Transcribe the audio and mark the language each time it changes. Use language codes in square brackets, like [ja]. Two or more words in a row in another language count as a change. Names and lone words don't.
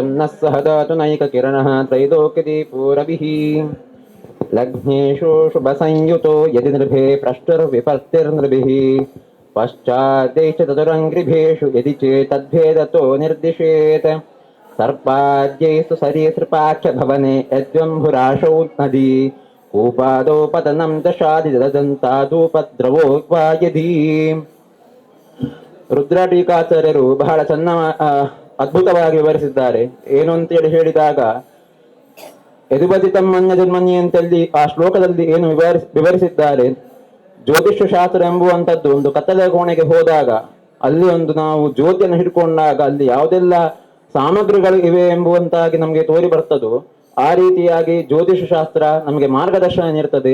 [sa] ನಃ ಸಹ ದಾತು ನೈಕ ಕಿರಣಃ ತ್ರೈಲೋಕ್ಯದೀಪೋರವಿಃ ಲಗ್ನೇಶು ಶುಭ ಸಂಯುತೋ ಯದಿ ನೃಭೇ ಪ್ರಷ್ಟುರ್ವಿಪತ್ತಿರ್ನೃಭಿಃ ಪಶ್ಚಾದ್ದೇಶ ತದುರಂಗ್ರಿಭೇಷು ಯದಿ ಚೇತದ್ಭೇದತೋ ನಿರ್ದಿಶೇತ್ ಸರ್ಪಾದ್ಯೈಸ್ತು ಸರೀಸೃಪಾಕ್ಷ ಭವನೆ ಯದ್ವಂಭುರಾಶೌ ನದಿ ಕೂಪಾದೋ ಪತನಂ ದಶಾದಿ ದದಂತಾದೂಪದ್ರವೋ ವಾ ಯದಿ. [kn] ರುದ್ರ ಟೀಕಾಚಾರ್ಯರು ಬಹಳ ಅದ್ಭುತವಾಗಿ ವಿವರಿಸಿದ್ದಾರೆ. ಏನು ಅಂತೇಳಿ ಹೇಳಿದಾಗ, ಯದುಪತಿ ತಮ್ಮನ್ಯ ಜನ್ಮನ್ಯ ಅಂತಲ್ಲಿ ಆ ಶ್ಲೋಕದಲ್ಲಿ ಏನು ವಿವರಿಸಿದ್ದಾರೆ, ಜ್ಯೋತಿಷ್ಯ ಶಾಸ್ತ್ರ ಎಂಬುವಂಥದ್ದು ಒಂದು ಕತ್ತಲೆ ಕೋಣೆಗೆ ಹೋದಾಗ ಅಲ್ಲಿ ನಾವು ಜ್ಯೋತಿಯನ್ನು ಹಿಡ್ಕೊಂಡಾಗ ಅಲ್ಲಿ ಯಾವುದೆಲ್ಲ ಸಾಮಗ್ರಿಗಳು ಇವೆ ಎಂಬುವಂತಾಗಿ ನಮಗೆ ತೋರಿ ಬರ್ತದೋ ಆ ರೀತಿಯಾಗಿ ಜ್ಯೋತಿಷ ಶಾಸ್ತ್ರ ನಮಗೆ ಮಾರ್ಗದರ್ಶನ ನೀಡುತ್ತದೆ.